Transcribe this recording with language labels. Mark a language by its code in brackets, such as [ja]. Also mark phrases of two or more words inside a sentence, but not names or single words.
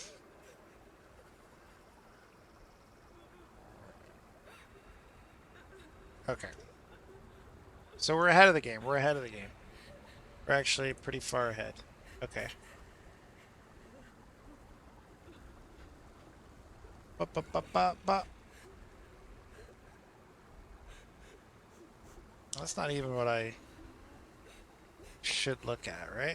[en] Okay. So we're ahead of the game. We're ahead of the game. We're actually pretty far ahead. Okay. Ba, ba, ba, ba, ba. That's not even what I should look at, right?